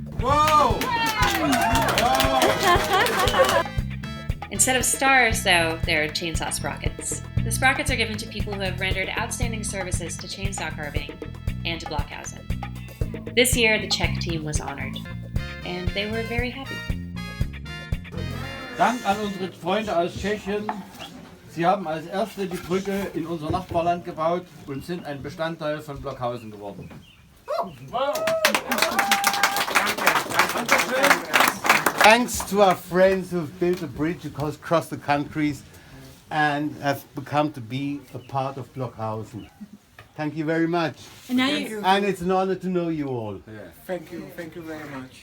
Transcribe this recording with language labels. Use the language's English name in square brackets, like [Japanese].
[English] Whoa! Whoa! Instead of stars, though, they're chainsaw sprockets. The sprockets are given to people who have rendered outstanding services to chainsaw carving and to Blockhausen. This year, the Czech team was honored, and they were very happy. [German] Dank an unsere Freunde aus Tschechien. Sie haben als erste die Brücke in unser Nachbarland gebaut und sind ein Bestandteil von Blockhausen geworden. [English] Thanks to our friends who've built a bridge across the countries and have become to be a part of Blockhausen. Thank you very much. And now And it's an honor to know you all. Thank you very much.